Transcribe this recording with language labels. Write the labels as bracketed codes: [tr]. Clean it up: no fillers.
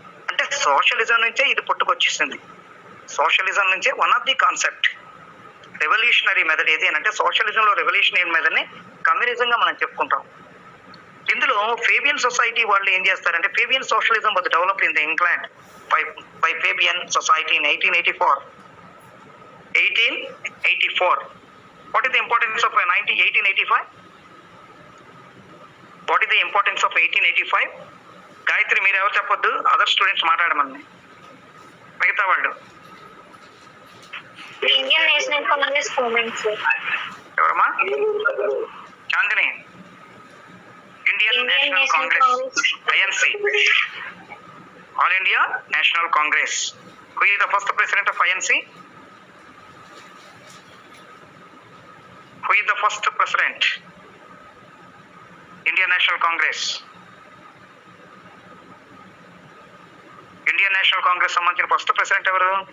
[te] అంటే సోషలిజం నుంచే ఇది పుట్టుకొచ్చేసింది. సోషలిజం నుంచే one of the concept revolutionary method ఏది అని అంటే, సోషలిజంలో రెవల్యూషనరీ మెథడ్ ని కమ్యూనిజం గా మనం చెప్పుకుంటాం. ఇందులో ఫేబియన్ సొసైటీ వాళ్ళు ఏం చేస్తారంటే, [en] Fabian socialism was developed in the England by Fabian society in 1884. What is the importance of 1885? What is the importance of 1885? [te] Gayatri, మీరు ఎవరు చెప్పొద్దు, [en] other students [te] మాట్లాడమని. మిగతా వాళ్ళు [en] Indian National Congress movement. [te] ఎవరమ్మా? Chandini, Indian national Congress, INC, all India national Congress. [en] Who is the first president of INC? Who is the first president? Indian National Congress. [te] Indian national Congress సంబంధించిన first president ఎవరు?